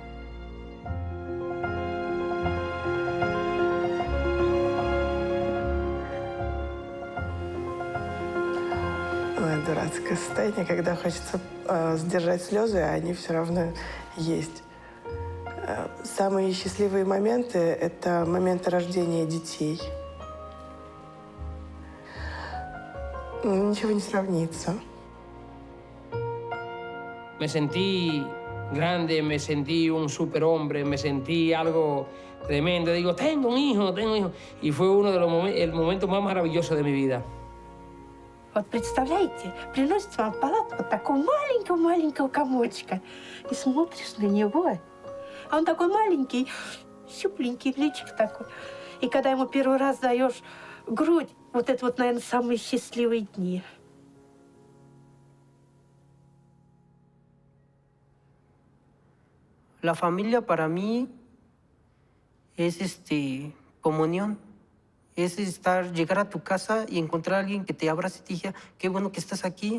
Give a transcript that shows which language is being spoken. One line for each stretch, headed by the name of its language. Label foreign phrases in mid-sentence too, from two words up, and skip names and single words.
Russian: Дурацкое состояние, когда хочется сдержать слезы, а они все равно есть. Самые счастливые моменты – это моменты рождения детей. Ничего не сравнится.
Spanish: Me sentí grande, me sentí un superhombre, me sentí algo tremendo. Digo, tengo un hijo, tengo un hijo. Y fue uno de los momentos más maravillosos de mi vida.
Russian: Вот представляете, приносит вам в палату вот такого маленького комочка. И смотришь на него, а он такой маленький, щупленький, личик такой. И когда ему первый раз даешь грудь, вот это вот, наверное, самые счастливые дни.
Spanish: La familia para mí es comunión. Es llegar a tu casa y encontrar a alguien que te abrace y te diga, qué bueno que estás aquí.